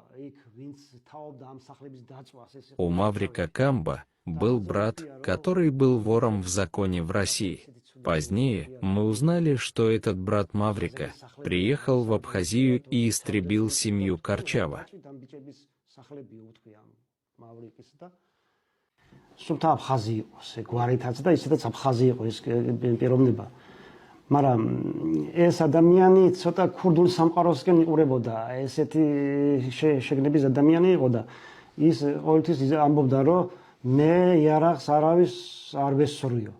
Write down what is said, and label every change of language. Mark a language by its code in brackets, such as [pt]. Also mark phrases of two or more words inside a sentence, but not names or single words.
[ru] У Маврика Камба был брат, который был вором в законе в России. Позднее мы узнали, что этот брат Маврика приехал в Абхазию и истребил семью Корчава. [ka] სულთა აფხაზი იყო, გვარითაც და ისედაც აფხაზი იყო ეს პიროვნება. მაგრამ ეს ადამიანი ცოტა ქურდულ სამყაროსკენ იყურებოდა, ესეთი შეგნების ადამიანი იყო და ის ყოველთვის ამბობდა, რომ მე იარაღს არავის არ ვესწრიო.